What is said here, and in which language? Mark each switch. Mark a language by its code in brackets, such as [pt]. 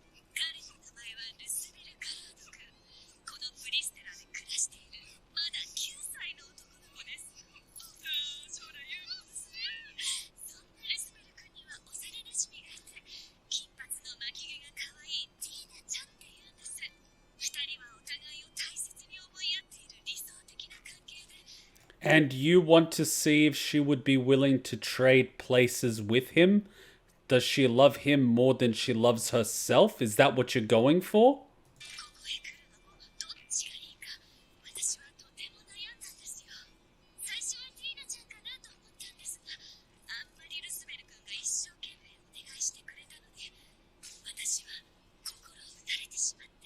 [ja] 彼の名前はルスベル・カラード君。このブリステラで暮らしているまだ9歳の男の子です。将来有望ですね。そんなルスベル君には幼馴染がいて、金髪の巻き毛が可愛いティーナちゃんって言うんです。 2人はお互いを大切に思い合っている理想的な関係で、 [en] And you want to see if she would be willing to trade places with him? Does she love him more than she loves herself? Is that what you're going for? [ja] ここへ来るのもどっちがいいか、私はとても悩んだんですよ。最初はティーナちゃんかなと思ったんですが、あんまりルスベル君が一生懸命お願いしてくれたので、私は心を打たれてしまって。